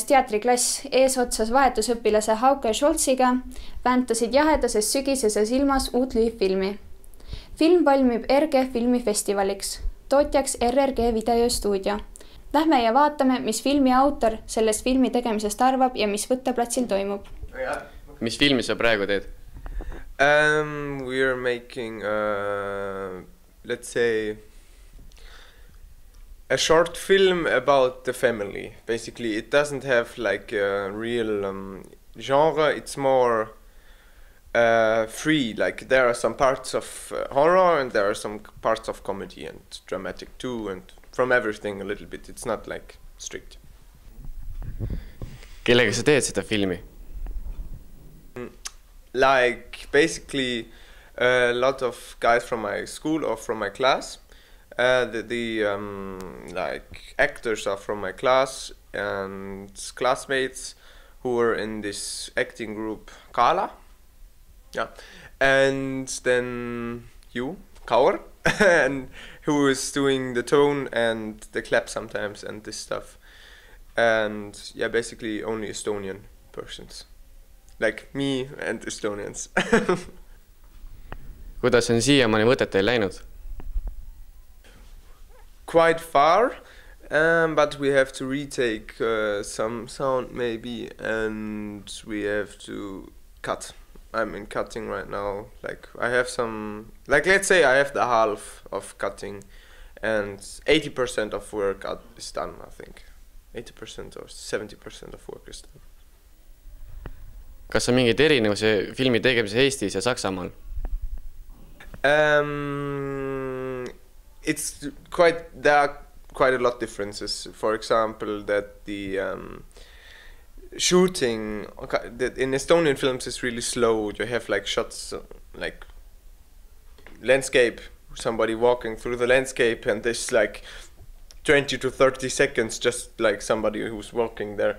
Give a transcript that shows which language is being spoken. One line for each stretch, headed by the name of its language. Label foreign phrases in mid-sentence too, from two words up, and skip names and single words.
Estonian: teatriklass eesotsas vahetusõpilase Hauke Scholziga väntasid jahedases sügiseses ilmas uut lüüffilmi. Film valmib RG filmifestivaliks, tootjaks RRG videostuudio. Lähme ja vaatame, mis filmi autor sellest filmi tegemisest arvab ja mis võtteplatsil toimub. Mis filmi sa praegu teed?
English: We are making, let's say, a short film about the family. Basically, it doesn't have like a real genre. It's more free. Like there are some parts of horror and there are some parts of comedy and dramatic too, and from everything a little bit. It's not like strict.
Estonian: Kellega sa teed seda filmi?
English: Like basically a lot of guys from my school or from my class. Like actors are from my class and classmates who were in this acting group Kala. Yeah. And then you, Kaur, and who is doing the tone and the clap sometimes and this stuff. And yeah, basically only Estonian persons. Like me and Estonians.
Estonian: Kuidas on siiamaani võtet teil läinud?
English: Quite far, but we have to retake some sound maybe, and we have to cut. I'm in cutting right now. Like I have some, like let's say I have the half of cutting, and 80% of work is done. I think 80% or 70% of work is done.
Estonian: Kas on mingeid erinevuse filmi tegemise Eestis ja Saksamaal?
English: There are quite a lot of differences. For example, that the shooting in Estonian films is really slow. You have like shots like landscape, somebody walking through the landscape, and there's like 20 to 30 seconds just like somebody who's walking there.